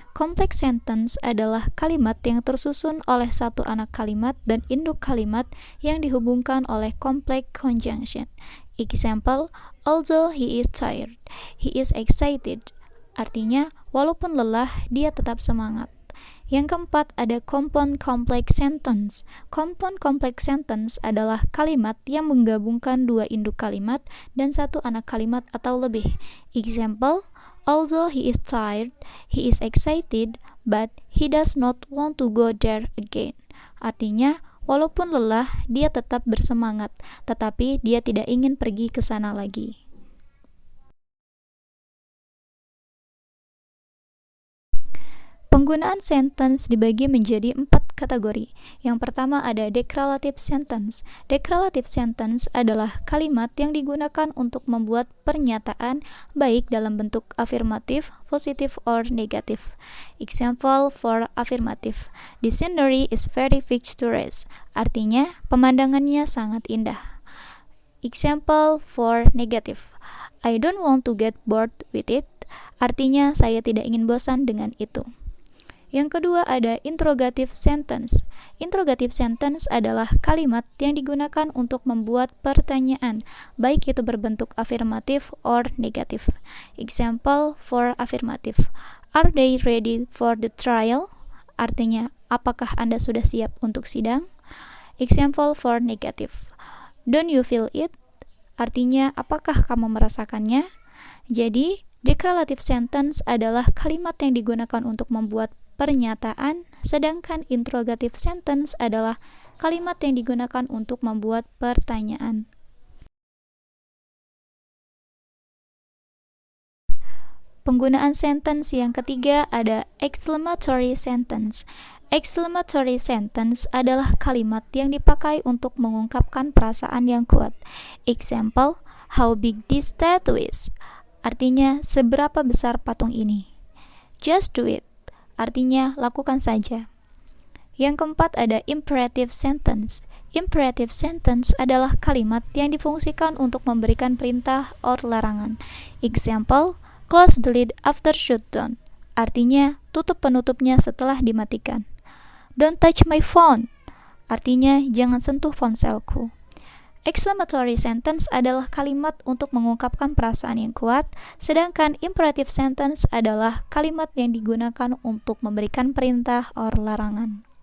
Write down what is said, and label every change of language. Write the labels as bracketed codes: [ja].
[id] Complex sentence adalah kalimat yang tersusun oleh satu anak kalimat dan induk kalimat yang dihubungkan oleh complex conjunction. [en] Example, although he is tired, he is excited. [id] Artinya, walaupun lelah, dia tetap semangat. Yang keempat, ada compound complex sentence. Compound complex sentence adalah kalimat yang menggabungkan dua induk kalimat dan satu anak kalimat atau lebih. [en] Example, although he is tired, he is excited, but he does not want to go there again. [id] Artinya, walaupun lelah, dia tetap bersemangat, tetapi dia tidak ingin pergi ke sana lagi. Penggunaan sentence dibagi menjadi 4 kategori. Yang pertama ada declarative sentence. Declarative sentence adalah kalimat yang digunakan untuk membuat pernyataan baik dalam bentuk afirmatif, positif, or negatif. [en] Example for affirmative. The scenery is very picturesque. [id] Artinya, pemandangannya sangat indah. [en] Example for negative. I don't want to get bored with it. [id] Artinya, saya tidak ingin bosan dengan itu. Yang kedua ada interrogative sentence. Interrogative sentence adalah kalimat yang digunakan untuk membuat pertanyaan, baik itu berbentuk afirmatif or negatif. [en] Example for affirmative. Are they ready for the trial? [id] Artinya, apakah Anda sudah siap untuk sidang? [en] Example for negative. Don't you feel it? [id] Artinya, apakah kamu merasakannya? Jadi, declarative sentence adalah kalimat yang digunakan untuk membuat pernyataan, sedangkan interrogative sentence adalah kalimat yang digunakan untuk membuat pertanyaan. Penggunaan sentence yang ketiga ada exclamatory sentence. Exclamatory sentence adalah kalimat yang dipakai untuk mengungkapkan perasaan yang kuat. [en] Example, how big this statue is? [id] Artinya, seberapa besar patung ini? [en] Just do it. [id] Artinya, lakukan saja. Yang keempat ada imperative sentence. Imperative sentence adalah kalimat yang difungsikan untuk memberikan perintah or larangan. [en] Example, close the lid after shutdown. [id] Artinya, tutup penutupnya setelah dimatikan. [en] Don't touch my phone. [id] Artinya, jangan sentuh ponselku. Exclamatory sentence adalah kalimat untuk mengungkapkan perasaan yang kuat, sedangkan imperative sentence adalah kalimat yang digunakan untuk memberikan perintah or larangan.